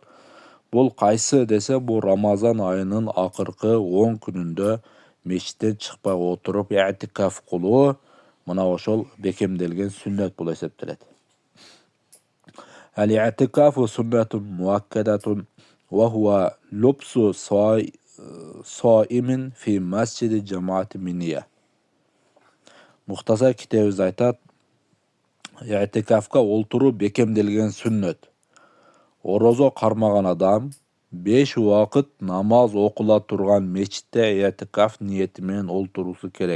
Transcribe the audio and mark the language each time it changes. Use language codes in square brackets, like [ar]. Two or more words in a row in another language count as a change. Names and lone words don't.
[ky] Бул кайсы десе, бул Рамазан айынын акыркы 10 күнүндө мечиттен чыкпай отуруп этикаф кылуу, мына ошол бекемделген сүннет болуп эсептелет. [ar] الاعتكاف سنة مؤكدة وهو لبث صائم في مسجد جماعة منية. [ky] Мухтасар китебибиз айтат, i'тикафка олтуруу бекемделген сүннет. Орозо кармаган адам 5 убакыт намаз окула турган мечитте этикаф ниети менен олтурусу керек.